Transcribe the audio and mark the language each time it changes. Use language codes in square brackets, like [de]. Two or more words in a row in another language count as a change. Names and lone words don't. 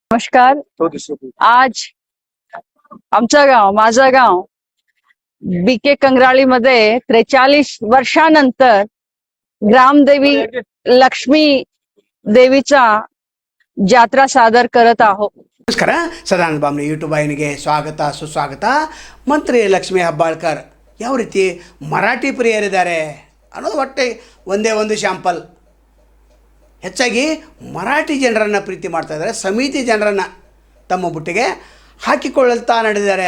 [mr] नमस्कार। आज आमचं गाव, माझं गाव बीके कंगराळीमध्ये 43 वर्षानंतर ग्रामदेवी लक्ष्मी देवीचा जात्रा सादर करत आहोत। [kn] ನಮಸ್ಕಾರ, ಸದಾನಂದ ಬಾಮ್ನಿ ಯೂಟ್ಯೂಬ್ ವಾಹಿನಿಗೆ ಸ್ವಾಗತ ಸುಸ್ವಾಗತ। ಮಂತ್ರಿ ಲಕ್ಷ್ಮೀ ಹೆಬ್ಬಾಳ್ಕರ್ ಯಾವ ರೀತಿ ಮರಾಠಿ ಪ್ರಿಯರಿದ್ದಾರೆ ಅನ್ನೋದು ಒಟ್ಟೆ ಒಂದೇ ಒಂದು ಶಾಂಪಲ್। ಹೆಚ್ಚಾಗಿ ಮರಾಠಿ ಜನರನ್ನು ಪ್ರೀತಿ ಮಾಡ್ತಾ ಇದ್ದಾರೆ, ಸಮಿತಿ ಜನರನ್ನು ತಮ್ಮ ಬುಟ್ಟಿಗೆ ಹಾಕಿಕೊಳ್ಳುತ್ತಾ ನಡೆದಿದ್ದಾರೆ।